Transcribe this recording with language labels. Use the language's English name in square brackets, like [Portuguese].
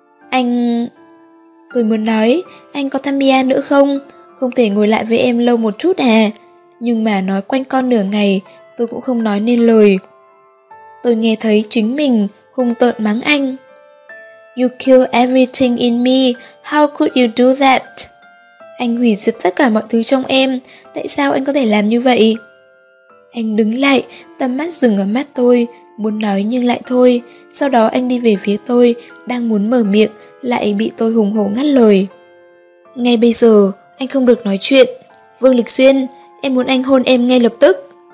[Vietnamese] Anh... Tôi muốn nói, anh có thăm Mia nữa không? Không thể ngồi lại với em lâu một chút à? Nhưng mà nói quanh con nửa ngày, tôi cũng không nói nên lời. Tôi nghe thấy chính mình hung tợn mắng anh. [English] You kill everything in me, how could you do that? [Vietnamese] Anh hủy diệt tất cả mọi thứ trong em, tại sao anh có thể làm như vậy? Anh đứng lại, tầm mắt dừng ở mắt tôi, muốn nói nhưng lại thôi. Sau đó anh đi về phía tôi, đang muốn mở miệng, lại bị tôi hùng hổ ngắt lời. Ngay bây giờ, anh không được nói chuyện. Vương Lịch Xuyên, em muốn anh hôn em ngay lập tức.